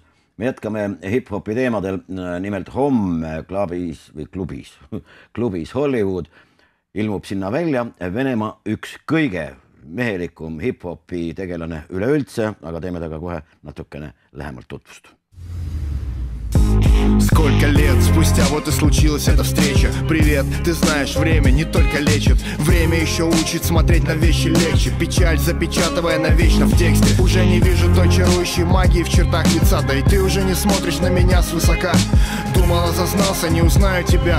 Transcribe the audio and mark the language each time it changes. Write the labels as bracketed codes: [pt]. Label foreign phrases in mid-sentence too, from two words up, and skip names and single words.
[et] Me jätkame hip-hopi teemadel, nimelt homme klubis Hollywood ilmub sinna välja Venemaa üks kõige mehelikum hip-hopi tegelane üleüldse, aga teeme taga kohe natukene lähemalt tutvust. [ru] Сколько лет спустя вот и случилась эта встреча. Привет, ты знаешь, время не только лечит. Время еще учит смотреть на вещи легче. Печаль запечатывая навечно в тексте. Уже не вижу той чарующей магии в чертах лица. Да и ты уже не смотришь на меня свысока. Думала, зазнался, не узнаю тебя.